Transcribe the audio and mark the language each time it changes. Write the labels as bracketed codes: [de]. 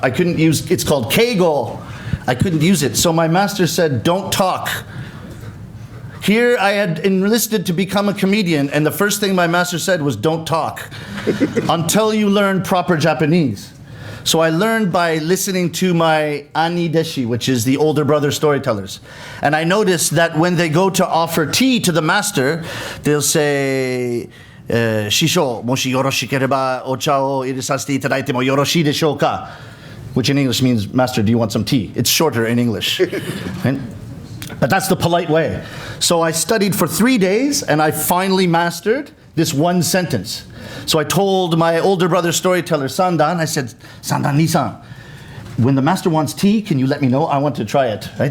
[en] I couldn't use, it's called keigo. I couldn't use it. So my master said, don't talk. Here I had enlisted to become a comedian, and the first thing my master said was, don't talk until you learn proper Japanese. So I learned by listening to my ani deshi, which is the older brother storytellers. And I noticed that when they go to offer tea to the master, they'll say, [ja] 師匠、もしよろしければお茶を入れさせていただいてもよろしいでしょうか? [en] Which in English means, Master, do you want some tea? It's shorter in English. Right? But that's the polite way. So I studied for 3 days, and I finally mastered this one sentence. So I told my older brother storyteller, Sandan, I said, Sandan, Nisan, when the master wants tea, can you let me know? I want to try it. Right?